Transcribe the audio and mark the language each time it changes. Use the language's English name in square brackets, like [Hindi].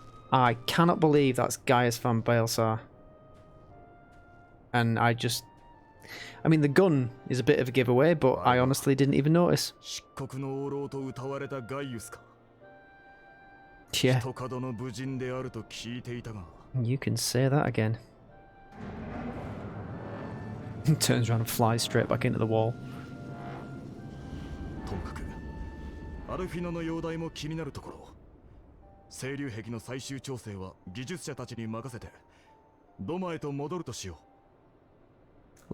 [English] I cannot believe that's Gaius van Baelsar. And I mean, the gun is a bit of a giveaway, but I honestly didn't even notice. [Japanese] 漆黒の王老と謳われたガイウスか。 [English] Yeah, [Japanese] 人角の武人であると聞いていたが。 [English] you can say that again. Turns around and flies straight back into the wall. [Japanese] ともかくアルフィノの容体も気になるところ。清流壁の最終調整は技術者たちに任せてドマへと戻るとしよう。